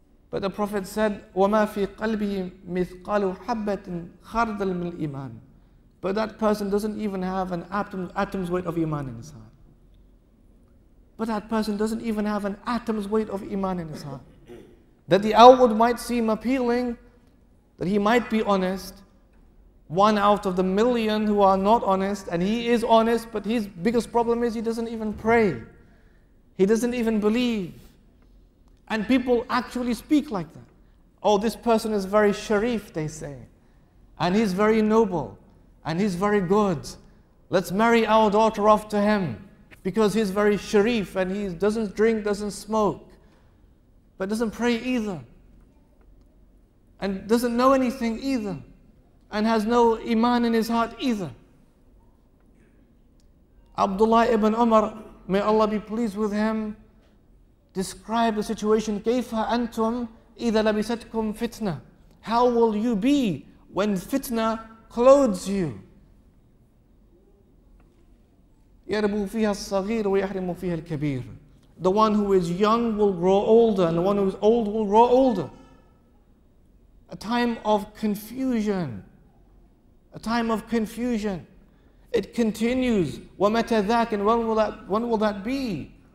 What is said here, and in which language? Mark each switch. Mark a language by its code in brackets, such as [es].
[en] But the Prophet said, [ar] وَمَا فِي قَلْبِهِ مِثْقَالُ حَبَّةٍ خَرْدَلٍ مِنْ الْإِيمَانِ. [en] But that person doesn't even have an atom's weight of Iman in his heart. But that person doesn't even have an atom's weight of Iman in his heart. That the outward might seem appealing, that he might be honest. One out of the million who are not honest, and he is honest, but his biggest problem is he doesn't even pray. He doesn't even believe. And people actually speak like that. Oh, this person is very sharif, they say. And he's very noble. And he's very good. Let's marry our daughter off to him. Because he's very sharif and he doesn't drink, doesn't smoke, but doesn't pray either. and doesn't know anything either, and has no iman in his heart either. Abdullah ibn Umar, may Allah be pleased with him, described the situation. [ar] كيف أنتم إذا لبستكم فتنة? [en] How will you be when fitna clothes you? [ar] يربو فيها الصغير ويحرم فيها الكبير. [en] The one who is young will grow older, and the one who is old will grow older. A time of confusion. A time of confusion. It continues. [ar] وَمَتَى ذَاكَ, [en] and when will that be?